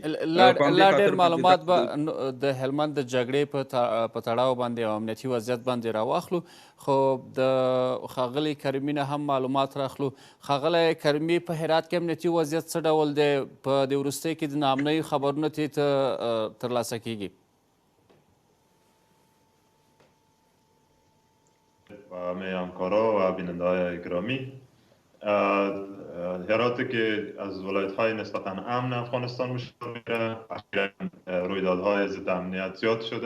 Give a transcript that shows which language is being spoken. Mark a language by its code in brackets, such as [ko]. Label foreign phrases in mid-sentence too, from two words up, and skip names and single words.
[ps] لا ډېر معلومات به د هلمند د جګړې په تړاو باندې او امنیتي وضعیت باندې راواخلو، خو د ښاغلي کریمي نه هم معلومات راخلو. ښاغلی کریمي، په هرات کې امنیتي وضعیت څه ډول دی؟ په دې وروستیو کې د ناامنیو خبرونه ته ترلاسه کیږي؟ [fa] و همه همکارا و بیننده های گرامی، هراتی که از ولایت‌های نسبتاً امن افغانستان به شمار میره، اخیراً رویدادهای ضد امنیت زیاد شده.